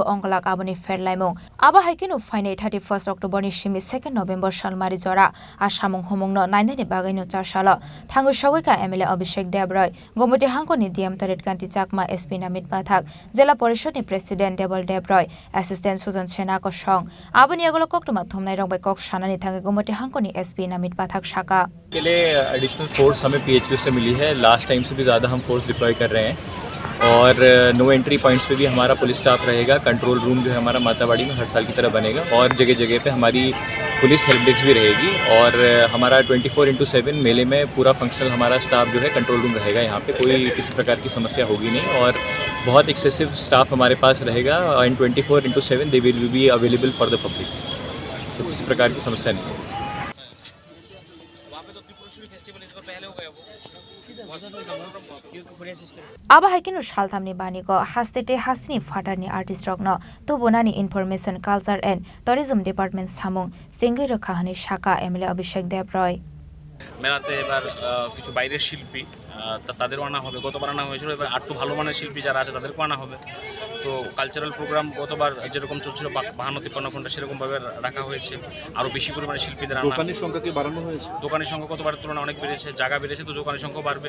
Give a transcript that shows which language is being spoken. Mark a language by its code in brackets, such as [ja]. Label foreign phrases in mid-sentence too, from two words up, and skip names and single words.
[trp] ongkolak aboni ferlaimong aba haikenu faine 31 October ni shimi 2 November salmari jora asamong homongno nainani bagaino charsala thangu sagoika MLA Abhishek Debroy Gomoti Hangkoni DM Toret Kanti Chakma SP Namit Bathak Jela Parishad ni President Debol Debroy Assistant Susan Sena Kosong aboni agolo koktuma thomnai rongbai kok sanani thangu Gomoti Hangkoni SP Namit Bathak shaka [hi] के लिए एडिशनल फोर्स हमें पीएचक्यू से मिली है। [en] last time [hi] से भी ज़्यादा हम फोर्स डिप्लॉय कर रहे हैं और [en] no entry points [hi] पे भी हमारा पुलिस स्टाफ रहेगा। [en] control room [hi] जो है हमारा मातावाड़ी में हर साल की तरह बनेगा और जगह जगह पे हमारी पुलिस [en] help desk [hi] भी रहेगी और हमारा 24/7 मेले में पूरा फंक्शनल हमारा स्टाफ जो है [en] control room [hi] रहेगा। यहाँ पे कोई किसी प्रकार की समस्या होगी नहीं और बहुत [en] excessive staff [hi] हमारे पास रहेगा [en] and 24/7 they will be available for the public. [hi] तो किसी प्रकार की समस्या नहीं है। [trp] Aba haikinu shalthamni baniko hastete hastini fatarni artist rokno to bonani [en] information culture and tourism department [trp] samung singai rakhani shaka MLA Abhishek Debroy [bn] মেলাতে এবার কিছু বাইরের শিল্পী তাদেরও আনা হবে। গতবার আনা হয়েছিল, এবার আরও ভালো মানের শিল্পী যারা আছে তাদেরকেও আনা হবে। তো [en] cultural programme [bn] গতবার যেরকম চলছিল 52-53 ঘন্টা সেরকমভাবে রাখা হয়েছে। আরও বেশি পরিমাণে শিল্পীদের আনা। দোকানের সংখ্যা কি বাড়ানো হয়েছে? দোকানের সংখ্যা গতবারের তুলনায় অনেক বেড়েছে, জায়গা বেড়েছে, তো দোকানের সংখ্যাও বাড়বে।